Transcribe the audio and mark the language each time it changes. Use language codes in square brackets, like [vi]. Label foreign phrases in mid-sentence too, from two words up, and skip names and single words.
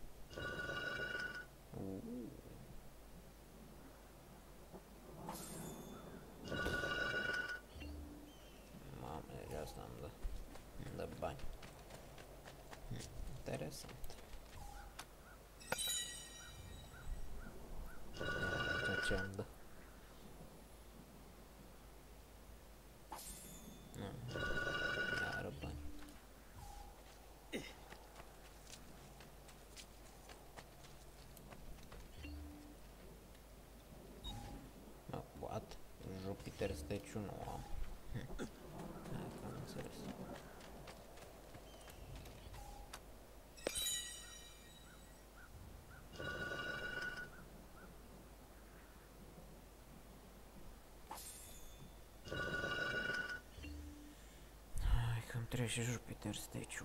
[ro] Mamă, deja asta îmi dă bani. Interesant. Aici ce îmi dă? Iară bani. What? Jupiter statue nu am. Hai că am înțeles. Hai că îmi trebuie și Jupiter statue.